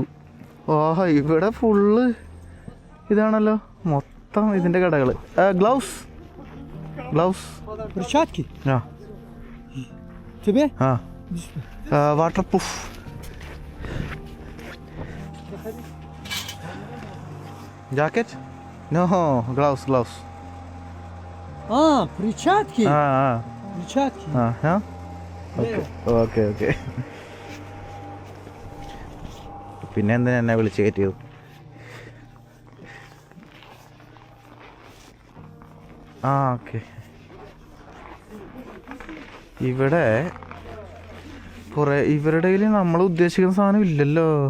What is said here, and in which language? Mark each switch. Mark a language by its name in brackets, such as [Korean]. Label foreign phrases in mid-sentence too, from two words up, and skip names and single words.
[Malayalam] ഇവിടെ ഫുള്ള് ഇതാണല്ലോ മൊത്തം ഇതിൻ്റെ കടകൾ. [English] gloves water proof. Jacket? No, gloves. [Russian] Перчатки? Перчатки. [English] Yeah? Okay. [Malayalam] പിന്നെ എന്തിനാ എന്നെ വിളിച്ച് കയറ്റിയത്? ഓക്കെ. ഇവിടെ കുറേ ഇവരുടെ കയ്യിൽ നമ്മൾ ഉദ്ദേശിക്കുന്ന സാധനം ഇല്ലല്ലോ.